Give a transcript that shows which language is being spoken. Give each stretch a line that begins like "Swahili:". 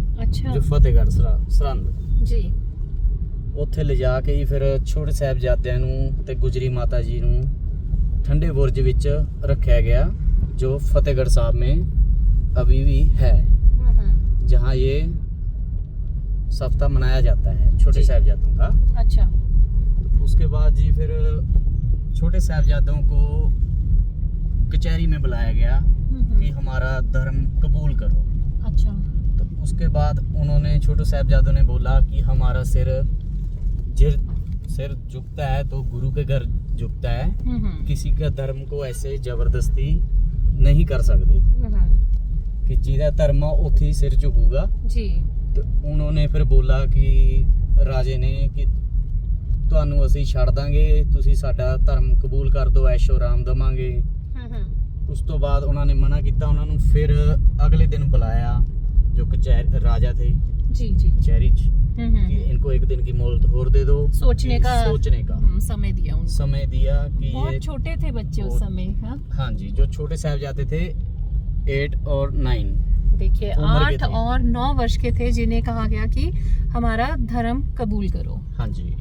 Punjabi: ਅੱਛਾ, ਜੋ ਫਤਿਹਗੜ੍ਹ ਸਰਹੰਦ ਜੀ, ਉੱਥੇ ਲਿਜਾ ਕੇ ਹੀ ਫਿਰ ਛੋਟੇ ਸਾਹਿਬਜ਼ਾਦਿਆਂ ਨੂੰ ਤੇ ਗੁਜਰੀ ਮਾਤਾ ਜੀ ਨੂੰ ਠੰਡੇ ਬੁਰਜ ਵਿੱਚ ਰੱਖਿਆ ਗਿਆ,
Hindi: जो फतेहगढ़ साहब में अभी भी है, जहाँ ये सप्ताह मनाया जाता है छोटे साहिबजादों का। अच्छा, उसके बाद जी फिर छोटे साहिबजादों को कचहरी में बुलाया गया कि हमारा धर्म कबूल करो। अच्छा, तो उसके बाद उन्होंने छोटे साहिबजादों ने बोला कि हमारा सिर झुकता है तो गुरु के घर झुकता है, किसी का धर्म को ऐसे जबरदस्ती नहीं कर सकते कि
Punjabi: ਜਿਹਦਾ ਧਰਮ ਆ ਉੱਥੇ ਹੀ ਸਿਰ ਝੁਕੂਗਾ ਜੀ। ਤੇ ਉਹਨਾਂ ਫਿਰ ਬੋਲਾ ਕਿ ਰਾਜੇ ਨੇ ਕਿ ਤੁਹਾਨੂੰ ਅਸੀਂ ਛੱਡ ਦਾਂਗੇ, ਤੁਸੀਂ ਸਾਡਾ ਧਰਮ ਕਬੂਲ ਕਰ ਦਿਓ, ਐਸ਼ੋ ਆਰਾਮ ਦਵਾਂਗੇ। ਉਸ ਤੋਂ ਬਾਅਦ ਉਹਨਾਂ ਨੇ ਮਨਾ ਕੀਤਾ। ਉਹਨਾਂ ਨੂੰ ਫਿਰ ਅਗਲੇ ਦਿਨ ਬੁਲਾਇਆ ਜੋ
Hindi: कचहरी राजा थे जी कचहरी कि इनको एक दिन की मोहलत और दे दो, सोचने का समय दिया उनको। समय दिया कि बहुत छोटे थे बच्चे उस समय। हाँ जी, जो छोटे साहिबजादे थे 8 और 9, देखिए 8 और 9 वर्ष के थे, जिन्हें कहा गया कि हमारा धर्म कबूल करो। हाँ जी।